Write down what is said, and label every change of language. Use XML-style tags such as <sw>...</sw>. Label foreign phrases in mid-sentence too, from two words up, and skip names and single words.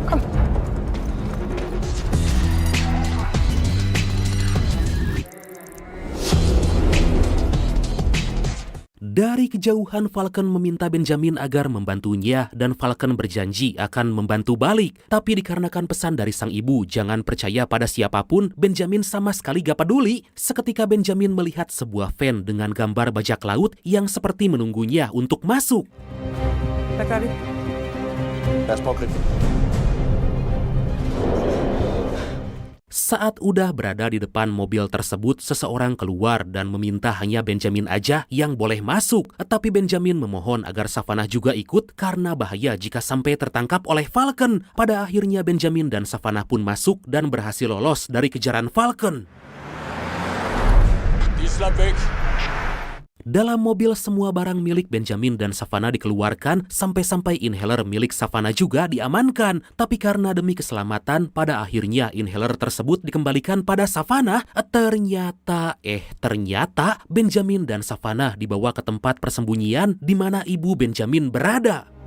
<id>Dari kejauhan Falcon meminta Benjamin agar membantunya dan Falcon berjanji akan membantu balik. Tapi dikarenakan pesan dari sang ibu jangan percaya pada siapapun, Benjamin sama sekali gak peduli. Seketika Benjamin melihat sebuah van dengan gambar bajak laut yang seperti menunggunya untuk masuk.</id> <da>Hvad gør vi? Lad os prøve at gribe den.</da> <id>Saat udah berada di depan mobil tersebut, seseorang keluar dan meminta hanya Benjamin aja yang boleh masuk. Tapi Benjamin memohon agar Savannah juga ikut karena bahaya jika sampai tertangkap oleh Falcon. Pada akhirnya Benjamin dan Savannah pun masuk dan berhasil lolos dari kejaran Falcon.</id> <da>Slap væk.</da> <id>Dalam mobil semua barang milik Benjamin dan Savannah dikeluarkan sampai-sampai inhaler milik Savannah juga diamankan. Tapi karena demi keselamatan pada akhirnya inhaler tersebut dikembalikan pada Savannah. Ternyata Benjamin dan Savannah dibawa ke tempat persembunyian di mana ibu Benjamin berada.</id>